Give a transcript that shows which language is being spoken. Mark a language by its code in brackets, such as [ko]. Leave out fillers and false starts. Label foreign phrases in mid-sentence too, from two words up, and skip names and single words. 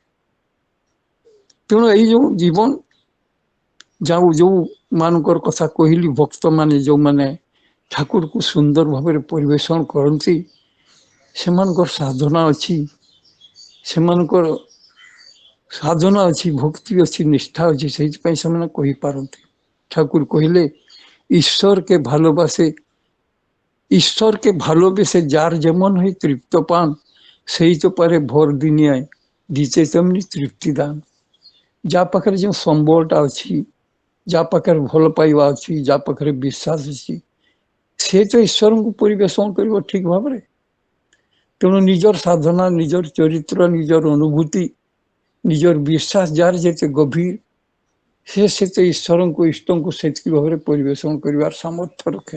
[or] ତେଣୁ ଏଇ ଯେଉଁ ଜୀବନ ଯେଉଁ ମାନଙ୍କର କଥା କହିଲି, ଭକ୍ତମାନେ ଯେଉଁମାନେ ଠାକୁରକୁ ସୁନ୍ଦର ଭାବରେ ପରିବେଷଣ କରନ୍ତି, ସେମାନଙ୍କର ସାଧନା ଅଛି, ସେମାନଙ୍କର ସାଧନା ଅଛି, ଭକ୍ତି ଅଛି, ନିଷ୍ଠା ଅଛି, ସେଇଥିପାଇଁ ସେମାନେ କହିପାରନ୍ତି। [bn] ঠাকুর কহিলে ঈশ্বরকে ভালোবাসে, ঈশ্বরকে ভালোবেসে যার যেমন হয় তৃপ্ত পান, সেই তো পারে ভর দুনিয়ায় দিতে তেমনি তৃপ্তি দান। যা পাখে যে সম্বলটা [or] ଅଛି, [bn] যা পাখে [or] ଭଲ ପାଇବା ଅଛି, যা ପାଖରେ ବିଶ୍ୱାସ ଅଛି, ସେ ତ ଈଶ୍ୱରଙ୍କୁ ପରିବେଷଣ କରିବ ଠିକ ଭାବରେ। ତେଣୁ ନିଜର ସାଧନା, ନିଜର ଚରିତ୍ର, ନିଜର ଅନୁଭୂତି, ନିଜର ବିଶ୍ୱାସ ଯାହାର ଯେତେ ଗଭୀର, ସେ ସେତେ ଈଶ୍ୱରଙ୍କୁ ଇଷ୍ଟଙ୍କୁ ସେତିକି ଭାବରେ ପରିବେଷଣ କରିବାର ସାମର୍ଥ୍ୟ ରଖେ।